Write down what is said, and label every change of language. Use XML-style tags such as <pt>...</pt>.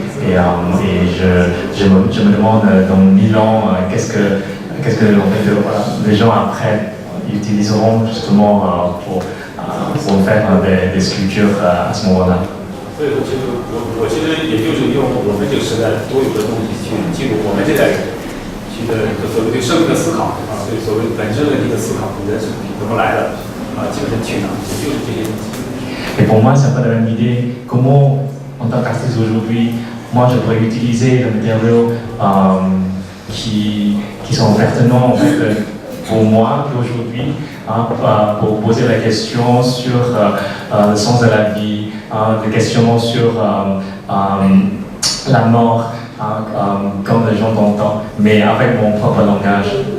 <fr>Et je me demande dans 1000 ans qu'est-ce que en fait, voilà, les gens après utiliseront justement pour faire des sculptures à ce moment-là.</fr> <zh>所以说，其实我其实也就是用我们这个时代多有的东西去记录我们这代人去的所谓对生命的思考啊，对所谓本身问题的思考，人是怎么来的啊，精神去哪，就是这些东西。</zh> <fr>Et pour moi, c'est un peu la même idée. Comment, en tant qu'artiste aujourd'hui, moi je pourrais utiliser les matériaux qui sont pertinents en fait, pour moi aujourd'hui, hein, pour poser la question sur le sens de la vie, des questions sur la mort, comme les gens l'entendent, mais avec mon propre langage.</fr>